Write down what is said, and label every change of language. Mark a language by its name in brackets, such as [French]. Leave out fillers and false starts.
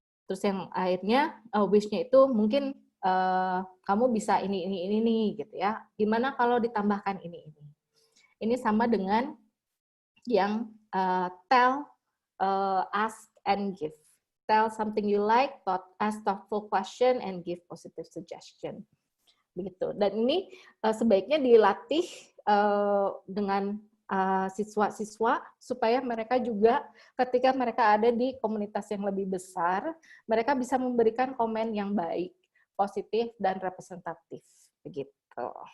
[Indonesian] Terus yang akhirnya wish-nya itu mungkin kamu bisa ini nih, gitu ya. Gimana kalau ditambahkan ini? Ini sama dengan yang tell, ask, and give. [English] Tell something you like, ask thoughtful question, and give positive suggestion. [Indonesian] Begitu. Dan ini sebaiknya dilatih dengan siswa-siswa supaya mereka juga ketika mereka ada di komunitas yang lebih besar, mereka bisa memberikan komen yang baik, positif, dan representatif. Begitu.